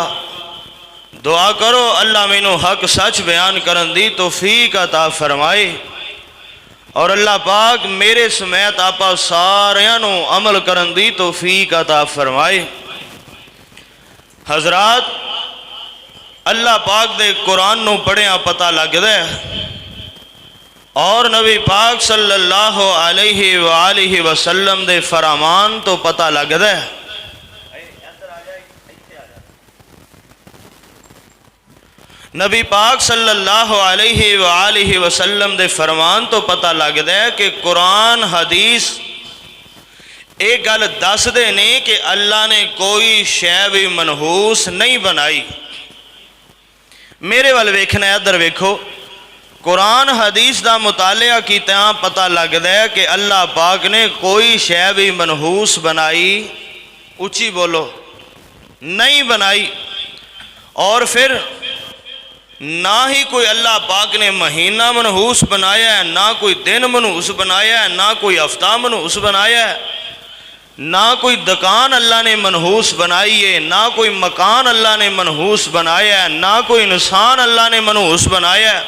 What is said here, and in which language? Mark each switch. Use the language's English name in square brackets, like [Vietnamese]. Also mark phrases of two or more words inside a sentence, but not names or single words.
[Punjabi] دعا کرو اللہ مینوں حق سچ بیان کرن دی توفیق عطا فرمائے، اور اللہ پاک میرے سمیت آپاں ساریاں نوں عمل کرن دی توفیق عطا فرمائے. حضرات، اللہ پاک دے قرآن نوں پڑھیا پتہ لگدا ہے، اور نبی پاک [Arabic] صلى الله عليه وسلم [Punjabi] دے فرمان تو پتہ لگدا ہے. نبی پاک [Arabic] صلى الله عليه وسلم [Punjabi] دے فرمان تو پتہ لگدا ہے کہ قرآن حدیث ایک گل دسدے نے کہ اللہ نے کوئی شے بھی منحوس نہیں بنائی. میرے ول ویکھنا، ادھر ویکھو، قرآن حدیث کا مطالعہ کیتا پتہ لگدا ہے کہ اللہ پاک نے کوئی شے بھی منحوس بنائی، اچی بولو، نہیں بنائی. [Urdu] اور پھر نہ ہی کوئی اللہ پاک نے مہینہ منحوس بنایا ہے، نہ کوئی دن منحوس بنایا ہے، نہ کوئی ہفتہ منحوس بنایا ہے، نہ کوئی دکان اللہ نے منحوس بنائی ہے، نہ کوئی مکان اللہ نے منحوس بنایا ہے، نہ کوئی انسان اللہ نے منحوس بنایا ہے.